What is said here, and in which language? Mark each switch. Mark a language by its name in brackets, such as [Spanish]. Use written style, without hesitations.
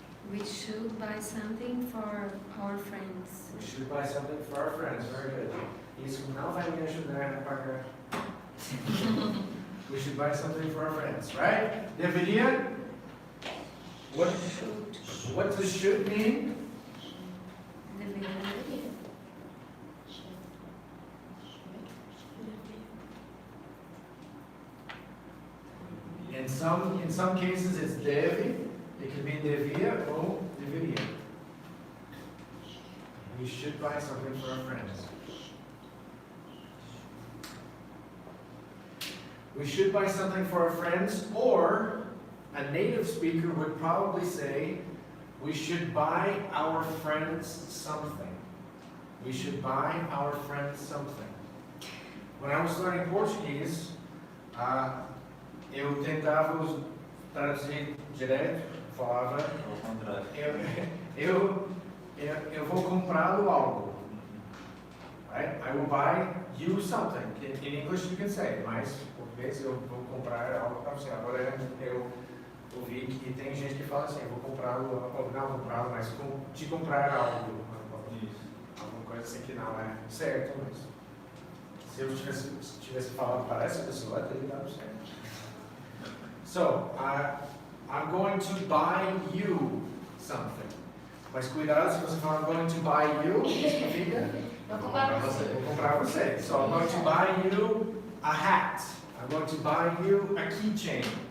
[English] We should buy something for our friends. We should buy something for our friends. Very good. [Portuguese] Isso não vai me ajudar a pagar. [English] We should buy something for our friends, right? [Portuguese] Deveria. [English] What does should mean? [Portuguese] Deveria. [English] In some cases it's deve. It could mean devia or deveria. We should buy something for our friends. We should buy something for our friends, or a native speaker would probably say, we should buy our friends something. We should buy our friends something. When I was learning Portuguese, [Portuguese] eu tentava traduzir direto, falava, Ao contrário. eu vou comprá-lo algo. Right? [English] I will buy you something. In English you can say, [Portuguese] mas em português eu vou comprar algo para você. Agora eu ouvi que tem gente que fala assim, eu vou comprar algo, não comprar, mas te comprar algo. Alguma coisa assim que não é certo, mas se eu tivesse falado para essa pessoa, teria dado certo. [English] So, I'm going to buy you something. [Portuguese] Mas cuidado se você falar [English] I'm going to buy you, [Portuguese] significa? Vou comprar você. Vou comprar você. [English] So, I'm going to buy you a hat. I'm going to buy you a keychain.